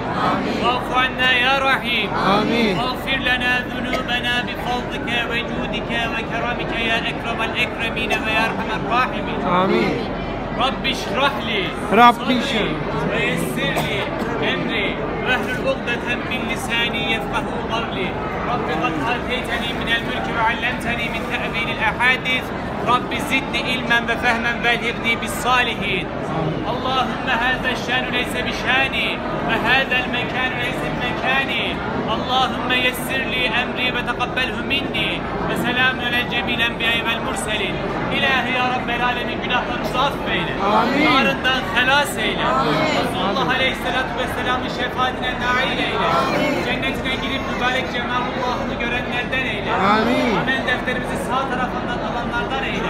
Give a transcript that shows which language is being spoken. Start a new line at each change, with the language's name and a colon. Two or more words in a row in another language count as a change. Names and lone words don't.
Arabic: واعف عنا يا رحيم واغفر لنا ذنوبنا بفضلك وجودك وكرمك يا أكرم الأكرمين ويا أرحم الراحمين آمين رب اشرح لي صدري ويسر لي أمري واحلل عقدة من لساني يفقهوا قولي رب قد آتيتني من الملك وعلمتني من تأويل الأحاديث رب زدني علما وفهما والهقني بالصالحين اللهم هذا الشان ليس بشاني وهذا المكان ليس بمكاني اللهم يسر لي أمري وتقبله مني وسلام على جميع الأنبياء والمرسلين
Turkish: İlahi ya Rabbel Alemin günahlarımızı affeyle. Narından halas eyle. Resulullah
Arabic: عليه الصلاة والسلام'ın
Turkish: şefaatine nail eyle. Cennetine girip mübarek cemalullahını görenlerden eyle. Amel defterimizi sağ tarafından alanlardan eyle.